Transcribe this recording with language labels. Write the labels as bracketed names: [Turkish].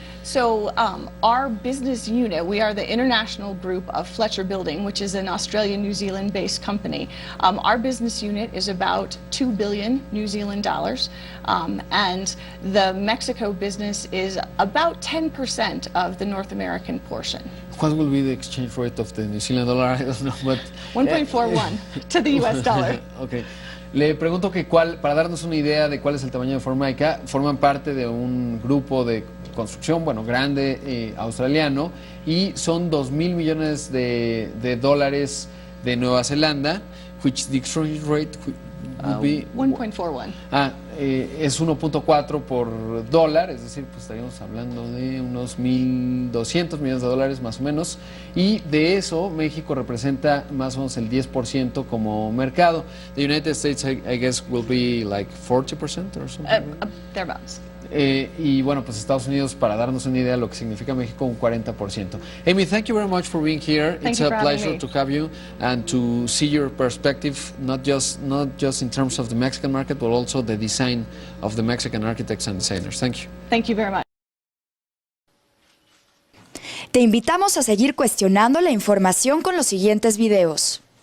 [English] So our business unit, we are the international group of Fletcher Building, which is an Australian, New Zealand based company. Our business unit is about 2 billion New Zealand dollars, and the Mexico business is about 10% of the North American portion. What will be the exchange rate of the New Zealand dollar? I don't know, but 1.41 to the US dollar. Okay. [Spanish] Le pregunto que para darnos una idea de cuál es el tamaño de Formica, forman parte de un grupo de construcción, bueno, grande, australiano, y son 2,000 millones de dólares de Nueva Zelanda, [English] which the exchange rate would be 1.41. [Spanish] Es 1.4 por dólar, es decir, pues estaríamos hablando de unos 1.200 millones de dólares más o menos, y de eso México representa más o menos el 10% como mercado. [English] The United States, I guess, will be like 40% or something. Thereabouts. [Spanish] Y bueno, pues Estados Unidos, para darnos una idea de lo que significa México, un 40%. [English] Amy, thank you very much for being here. It's a pleasure to have you and to see your perspective, not just in terms of the Mexican market, but also the design of the Mexican architects and designers. Thank you. Thank you very much. [Spanish] Te invitamos a seguir cuestionando la información con los siguientes videos.